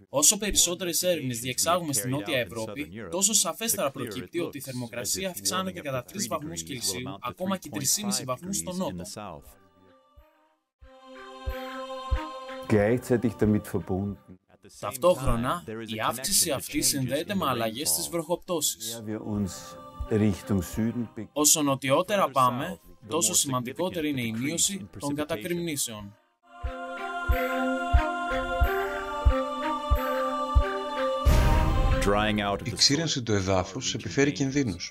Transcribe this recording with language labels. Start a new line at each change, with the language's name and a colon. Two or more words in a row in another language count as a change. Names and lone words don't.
Greek: Όσο περισσότερες έρευνες διεξάγουμε στην Νότια Ευρώπη, τόσο σαφέστερα προκύπτει ότι η θερμοκρασία αυξάνεται κατά 3 βαθμούς Κελσίου, ακόμα και 3,5 βαθμούς στο νότο.
German: Gleichzeitig damit verbunden,
Greek: Ταυτόχρονα, η αύξηση αυτή συνδέεται με αλλαγές στις βροχοπτώσεις.
German: je wir uns Richtung Süden
Greek: Όσο νοτιότερα πάμε, τόσο σημαντικότερη είναι η μείωση των κατακρημνήσεων. Η ξύρανση του εδάφους επιφέρει κινδύνους.